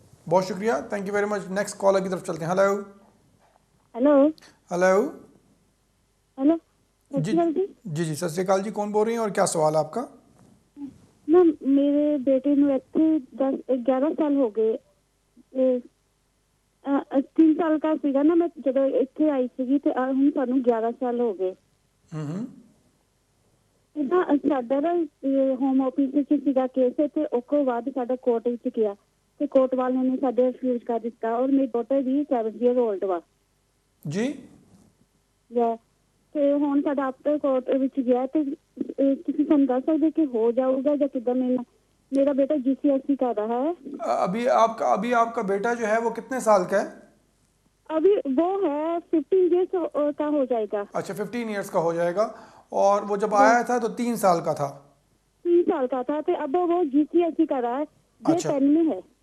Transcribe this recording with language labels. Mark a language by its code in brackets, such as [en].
[ur] بہت شکریہ, [en] Thank you very much. [ur] Next collar کی طرف چلتے ہیں. ہیلو. ہیلو. جی جی ست شری اکال جی, کون بول رہی ہیں اور کیا سوال ہے آپ کا؟ [pa] میم میرے بیٹے نو ਇੱਥੇ 11 ਸਾਲ ਹੋ ਗਏ. 3 ਸਾਲ ਦਾ ਸੀਗਾ ਨਾ ਮੈਂ ਜਦੋਂ ਇੱਥੇ ਆਈ ਸੀਗੀ, ਤੇ ਹੁਣ ਸਾਨੂੰ 11 ਸਾਲ ਹੋ ਗਏ. ਇਹਦਾ ਸਾਡਾ ਨਾ ਹੋਮ ਆਫਿਸ ਵਿੱਚ ਸੀਗਾ ਕੇਸ, ਤੇ ਉਸ ਤੋਂ ਬਾਅਦ ਸਾਡਾ ਕੋਰਟ ਵਿੱਚ ਗਿਆ, ਤੇ ਕੋਰਟ ਵਾਲਿਆਂ ਨੇ ਸਾਡੇ ਰਿਫਿਊਜ਼ ਕਰ ਦਿੱਤਾ. ਔਰ ਮੇਰੀ ਡਾਟਰ ਵੀ 7 [en] year old [pa] ਵਾ ਜੀ. ਤੇ ਹੁਣ ਸਾਡਾ ਆਫਟਰ ਕੋਰਟ ਵਿੱਚ ਗਿਆ, ਤੇ ਤੁਸੀਂ ਸਾਨੂੰ ਦੱਸ ਸਕਦੇ ਕਿ ਹੋ ਜਾਊਗਾ ਜਾਂ ਕਿੱਦਾਂ? [ur] میرا بیٹا GCSE کا رہا ہے. ابھی آپ کا بیٹا جو ہے وہ کتنے سال کا ہے؟ ابھی وہ ہے 15 years کا ہو جائے گا. اچھا 15 ایئرس کا ہو جائے گا. اور وہ جب آیا تھا تو 3 سال کا تھا. 3 سال کا تھا. تو اب وہ GCSE کا رہا ہے, یہ 10 میں ہے.